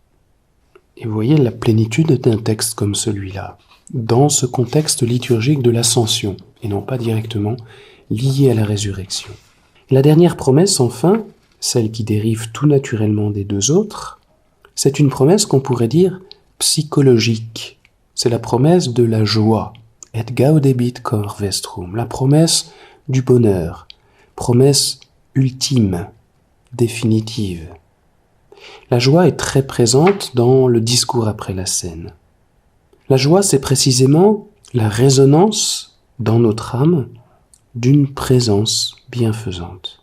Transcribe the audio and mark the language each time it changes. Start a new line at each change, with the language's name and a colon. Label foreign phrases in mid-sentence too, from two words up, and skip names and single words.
French: Et vous voyez la plénitude d'un texte comme celui-là, dans ce contexte liturgique de l'Ascension, et non pas directement lié à la résurrection. La dernière promesse, enfin, celle qui dérive tout naturellement des deux autres, c'est une promesse qu'on pourrait dire psychologique. C'est la promesse de la joie,
Latin: et gaudebit cor vestrum,
French: la promesse du bonheur, promesse ultime, définitive. La joie est très présente dans le discours après la scène. La joie, c'est précisément la résonance dans notre âme d'une présence bienfaisante.